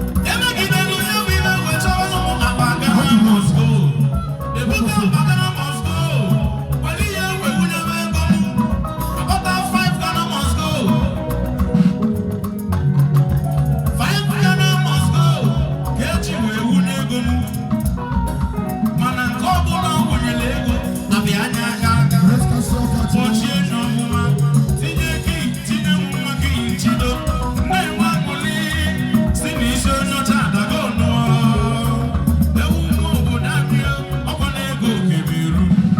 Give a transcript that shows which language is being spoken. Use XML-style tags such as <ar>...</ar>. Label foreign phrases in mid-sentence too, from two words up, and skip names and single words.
<ig>Emegidelu ya bụ ibe wee chọrọ ụmụ akpa Ghana must go. Ebuka akpa Ghana must go. Were ihe ewe wunye m ego m. Akpata five Ghana must go. Five Ghana must go. Ka eji wee wunye ego m. Mana nke ọ bụla ọ wụnyere ego, abịa anya aka aka.</ig> <en>Let's go, so, so, so.</en> <ig>Kpọchie n'ọmụma, tinye gị, tinye nwa gị njido. Nne nwa aṅụrị, si na isi onye ọcha adago nụọ. Ewu nwa obodo anyị, ọkwa na ego Cameroon.</ig>